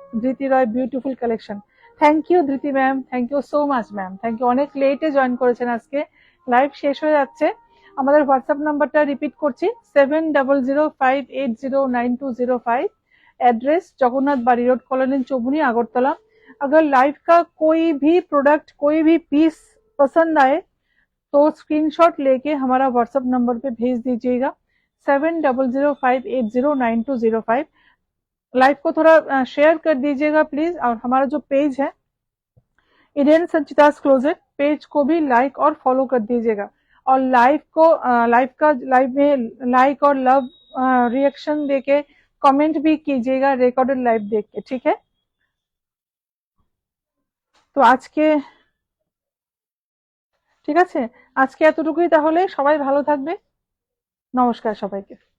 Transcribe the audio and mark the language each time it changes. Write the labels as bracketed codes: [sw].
[en] Dhriti Roy beautiful collection, thank you Dhriti ma'am, thank you so much ma'am, thank you. [bn] অনেক লেটে join করেছেন আজকে, লাইভ শেষ হয়ে যাচ্ছে। আমাদের হোয়াটসঅ্যাপ নাম্বারটা রিপিট করছি, 7005809205, एड्रेस जगन्नाथ बाड़ी रोड, कॉलोनी चौमुहनी, आगरतला। [hi] अगर लाइव का कोई भी प्रोडक्ट, कोई भी पीस पसंद आए तो स्क्रीनशॉट लेके हमारा व्हाट्सएप नंबर पे भेज दीजिएगा, 7005809205। लाइव को थोड़ा शेयर कर दीजिएगा प्लीज। और हमारा जो पेज है इंडियन संचितास क्लोजेट, पेज को भी लाइक और फॉलो कर दीजिएगा। और लाइव में लाइक और लव रिएक्शन देके कमेंट भी कीजिएगा रिकॉर्डेड लाइव देख के, ठीक है। [bn] তো আজকে ঠিক আছে, আজকে এতটুকুই। তাহলে সবাই ভালো থাকবে, নমস্কার সবাইকে।